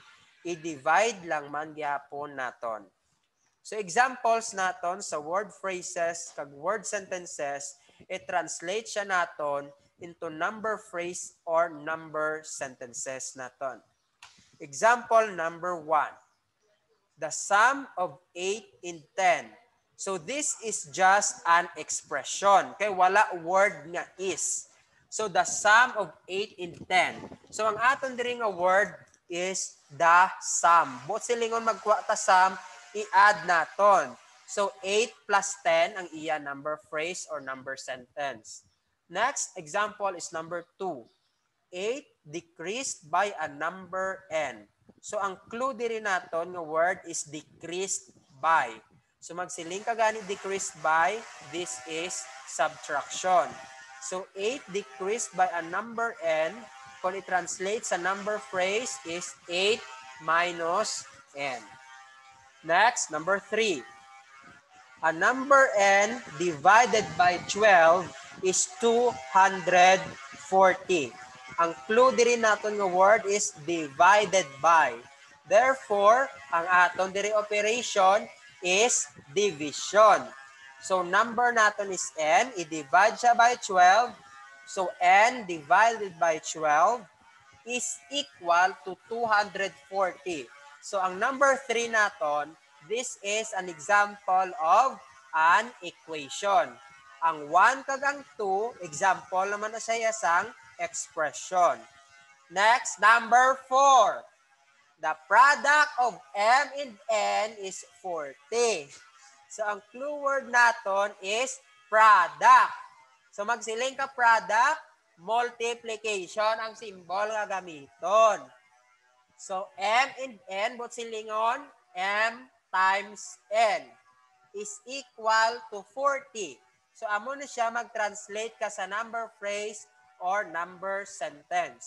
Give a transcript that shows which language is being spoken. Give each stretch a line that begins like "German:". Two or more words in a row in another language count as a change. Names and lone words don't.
Hiligaynon: I-divide lang man gyapon naton. So examples naton sa
English: word phrases
Hiligaynon: kag
English: word sentences,
Hiligaynon: i-translate siya naton
English: into number phrase or number sentences
Hiligaynon: naton.
English: Example number 1. The sum of 8 in 10. So this is just an expression. Okay, wala word nga is. So the sum of 8 in 10.
Hiligaynon: So ang aton diri nga word
English: is the sum.
Hiligaynon: Buot silingon magkuha ta sum, i-add naton.
English: So 8 plus 10
Hiligaynon: ang iya
English: number phrase or number sentence. Next example is number 2. 8 decreased by a number n.
Hiligaynon: So ang clue diri naton nga word
English: is decreased by. So
Hiligaynon: magsiling ka gani
English: decreased by, this is subtraction. So 8 decreased by a number n,
Hiligaynon: kung i-translate sa
English: number phrase is 8 minus n. Next, number 3. A number n divided by 12 is 240.
Hiligaynon: Ang clue diri naton nga word
English: is divided by. Therefore,
Hiligaynon: ang aton diri operation
English: is division.
Hiligaynon: So, number naton is n. I-divide siya by 12.
English: So, n divided by 12 is equal to 240. So,
Hiligaynon: ang number 3 naton,
English: this is an example of an equation.
Hiligaynon: Ang 1 kag ang 2, example naman na siya sang expression.
English: Next, number 4. The product of M and N is 40.
Hiligaynon: So, ang
English: clue word
Hiligaynon: naton
English: is product. So,
Hiligaynon: magsiling ka product, multiplication ang symbol nga gamiton.
English: So, M and N, but silingon, M times N is equal to 40. So,
Hiligaynon: amo na siya mag-translate ka sa
English: number phrase or number sentence.